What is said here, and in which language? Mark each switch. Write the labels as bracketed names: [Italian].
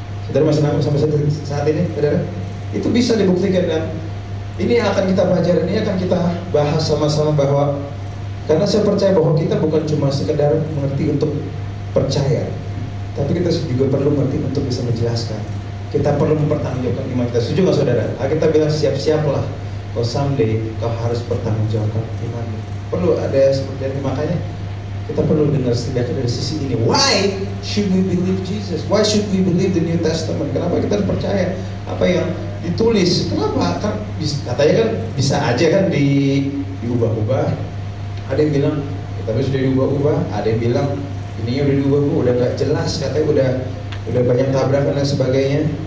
[Indonesian] Saudara masih nanggung sampai saat ini, saudara? Itu bisa dibuktikan, dan ini yang akan kita pelajari, ini akan kita bahas sama-sama, bahwa karena saya percaya bahwa kita bukan cuma sekedar mengerti untuk percaya, tapi kita juga perlu mengerti untuk bisa menjelaskan. Kita perlu mempertanggungjawabkan iman kita. Setuju nggak saudara? Kita bilang siap-siaplah, kalau someday kau harus bertanggungjawabkan imanmu. Perlu ada seperti ini, makanya kita perlu dengar setidaknya dari sisi ini. [English] Why should we believe Jesus? Why should we believe the New Testament? [Indonesian] Kenapa kita harus percaya apa yang ditulis? Kenapa? Kan katanya kan bisa aja kan diubah-ubah. Ada yang bilang kitabnya sudah diubah-ubah, ada yang bilang ininya udah diubah-ubah, udah nggak jelas, katanya udah banyak tabrakan dan sebagainya.